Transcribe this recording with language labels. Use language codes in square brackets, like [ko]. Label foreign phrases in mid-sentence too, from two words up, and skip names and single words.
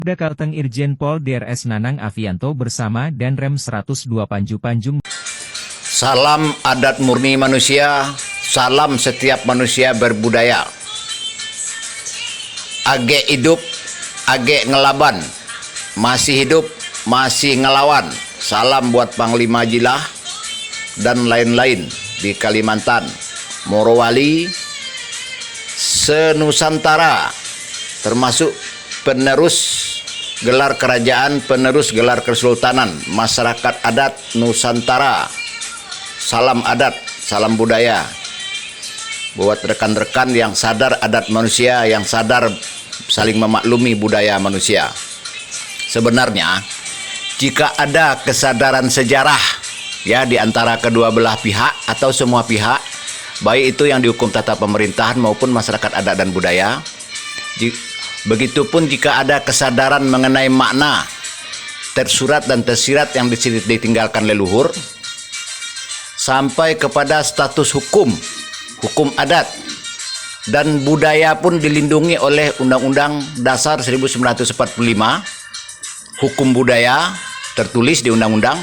[id] Polda Kalteng Irjen Pol Drs Nanang Afianto bersama Danrem 102 Panju-Panjung. Salam adat murni manusia, salam setiap manusia berbudaya. Age hidup, age ngelaban, masih hidup, masih ngelawan. Salam buat Panglima Jilah dan lain-lain di Kalimantan, Morowali, senusantara, termasuk penerus gelar kerajaan, penerus gelar kesultanan, masyarakat adat Nusantara. Salam adat, salam budaya. Buat rekan-rekan yang sadar adat manusia, yang sadar saling memaklumi budaya manusia. Sebenarnya, jika ada kesadaran sejarah ya di antara kedua belah pihak atau semua pihak, baik itu yang dihukum tata pemerintahan maupun masyarakat adat dan budaya, begitupun jika ada kesadaran mengenai makna tersurat dan tersirat yang ditinggalkan leluhur, sampai kepada status hukum adat dan budaya pun dilindungi oleh Undang-Undang Dasar 1945, hukum budaya tertulis di undang-undang.